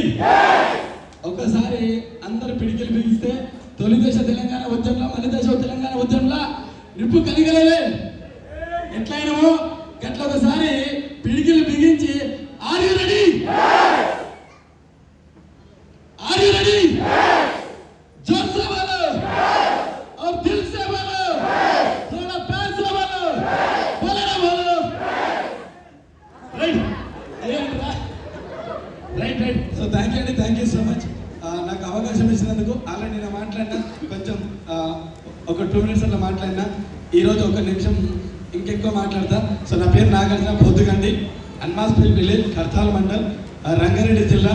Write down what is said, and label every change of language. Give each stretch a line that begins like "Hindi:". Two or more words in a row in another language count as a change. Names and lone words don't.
Telugu: ఒక్కసారి అందరు పిడికిలు బిగిస్తే తొలి దశ తెలంగాణ ఉద్యమంలో, మలి దశ తెలంగాణ ఉద్యమంలో నిప్పు కలిగలే ఎట్లయినో గట్ల ఒకసారి పిడికిలు బిగించి
English: are you ready? are you ready?
Hindi: जोर से बोलो और दिल से बोलो, थोड़ा प्यार से बोलो, बोलो ना बोलो.
English: Right. Right right. so thank you so much
Telugu: నాకు అవకాశం ఇచ్చినందుకు. ఆల్రెడీ నేను మాట్లాడినా కొంచెం ఒక 2 మినిట్స్ అట్లా మాట్లాడినా. ఈరోజు 1 నిమిషం ఇంకెక్కువ మాట్లాడతా. సో నా పేరు నాగార్జున పొద్దుగండి, అన్మాస్పల్లి విలేజ్, కర్తాల్ మండల్, రంగారెడ్డి జిల్లా.